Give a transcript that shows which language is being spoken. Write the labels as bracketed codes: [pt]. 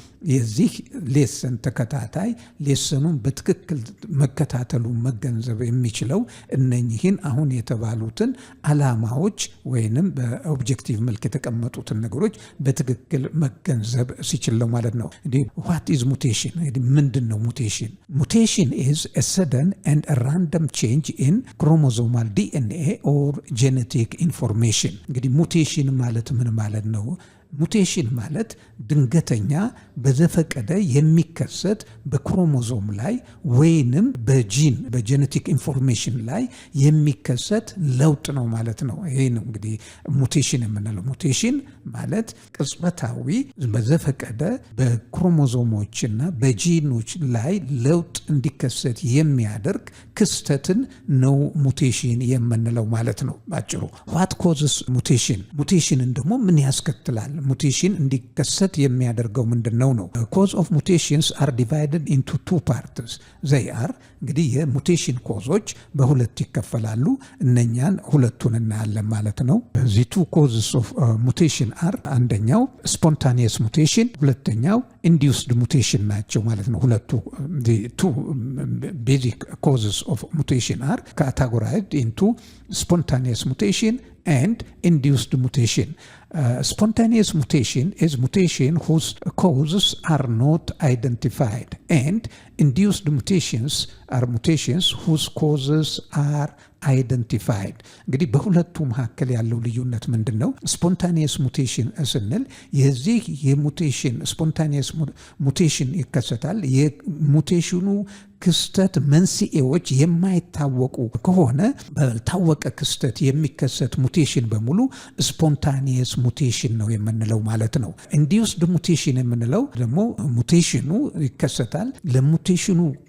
[am] የዚህ ሌሰን ተከታታይ ሌሰኑን በትክክል መከታተሉ መገንዘብ የሚችለው እነኚህን አሁን የተባሉትን አላማዎች ወይንም በኦብጀክቲቭ መልክ የተቀመጡትን ነገሮች በትክክል መገንዘብ ሲችል ነው ማለት ነው። እንግዲህ [en] what is mutation? [am] ምንድን ነው ሙቴሽን? [en] ሙቴሽን is a sudden and a random change in chromosomal DNA or genetic information። [am] እንግዲህ ሙቴሽን ማለት ምን ማለት ነው? ሙቴሽን ማለት ድንገተኛ በዘፈቀደ የሚከሰት በክሮሞዞም ላይ ወይንም በጂን በጄኔቲክ ኢንፎርሜሽን ላይ የሚከሰት ለውጥ ነው ማለት ነው። ይሄ ነው እንግዲህ ሙቴሽን የምንለው። ሙቴሽን ማለት ቅጽበታዊ በዘፈቀደ በክሮሞዞሞችና በጂኖች ላይ ለውጥ እንዲከሰት የሚያደርግ ክስተትን ነው ሙቴሽን የምንለው ማለት ነው ባጭሩ። [en] what causes mutation? [am] ሙቴሽንን ደግሞ ምን ያስከትላል? ሙቴሽን እንዲከሰት የሚያደርገው ምንድነው ነው? [en] cause of mutations are divided into two parts. they are [am] እንግዲህ የሙቴሽን ኮዞች በሁለት ይከፈላሉ። እነኛን ሁለቱን እናያለን ማለት ነው። [en] the two causes of mutation are አንደኛው spontaneous mutation፣ ሁለተኛው induced mutation [am] ናቸው ማለት ነው። ሁለቱ [en] the two basic causes of mutation are categorized into spontaneous mutation and induced mutation. Spontaneous mutation is mutation whose causes are not identified, and induced mutations are mutations whose causes are identified. [am] እንግዲህ በሁለቱ መካከል ያለው ልዩነት ምንድነው? ስፖንታኒየስ ሙቴሽን ስንል የዚህ የሙቴሽን ስፖንታኒየስ ሙቴሽን ይከሰታል። የሙቴሽኑ ክስተት መንስኤዎች የማይታወቁ ከሆነ ባልታወቀ ክስተት የሚከሰት ሙቴሽን በሙሉ ስፖንታኒየስ ሙቴሽን ነው የምንለው ማለት ነው። ኢንዲዩስድ ሙቴሽን የምንለው ደግሞ ሙቴሽኑ ይከሰታል፣ ለሙቴሽኑ